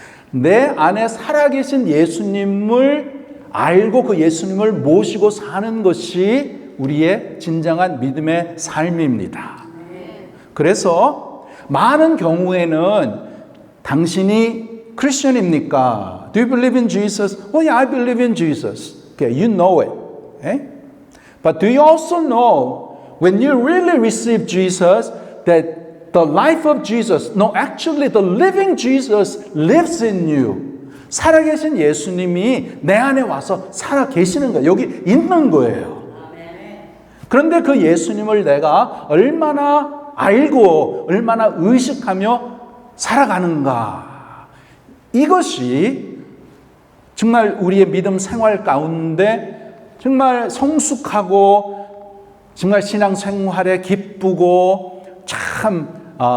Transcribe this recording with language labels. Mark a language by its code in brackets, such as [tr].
[ko] 내 안에 살아계신 예수님을 알고 그 예수님을 모시고 사는 것이 우리의 진정한 믿음의 삶입니다. 그래서 많은 경우에는 당신이 크리스천입니까? [en] Do you believe in Jesus? Oh yeah, I believe in Jesus. Okay, you know it. Okay? But do you also know when you really receive Jesus that the life of Jesus, no, actually the living Jesus lives in you. [ko] 살아계신 예수님이 내 안에 와서 살아계시는 거예요. 여기 있는 거예요. 그런데 그 예수님을 내가 얼마나 알고 얼마나 의식하며 살아가는가. 이것이 정말 우리의 믿음 생활 가운데 정말 성숙하고 정말 신앙생활에 기쁘고 참